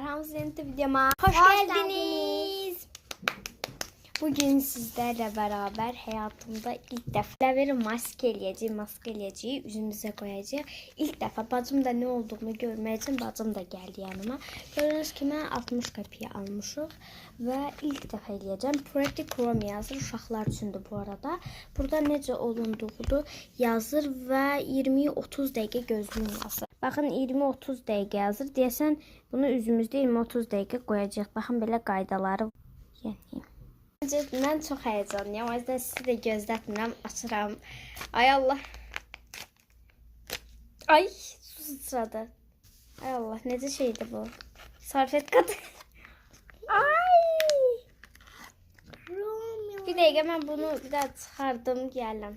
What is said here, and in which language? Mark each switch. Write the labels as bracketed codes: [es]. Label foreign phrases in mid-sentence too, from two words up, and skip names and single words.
[tr] Hamza yeni videoma hoş geldiniz. Bugün sizlerle beraber hayatımda ilk defa maskeleyeceği yüzümüze koyacağım. [az] İlk defa bacım da ne olduğunu görmək üçün bacım da geldi yanıma. Gördüğünüz kimi 60 kapıya almışıq ve ilk defa eləyəcəm. Pretty Chrome yazır. Uşaqlar üçündür bu arada. Burada necə olunduğunu yazır ve 20-30 dəqiqə gözləyin yazır. Bakın 20-30 dəqiqə yazır. Deyəsən bunu üzümüzdə 20-30 dəqiqə qoyacağıq. Baxın belə qaydaları. Yəni [tr] ben çok heyecanlıyım. O yüzden sizi de gözletmem. [az] Açıram. Ay Allah. Ay su sıçradı. Ay Allah nece şeydi bu? Sarfet katı. Ay. [tr] Bir dakika ben bunu bir daha çıkardım geldim.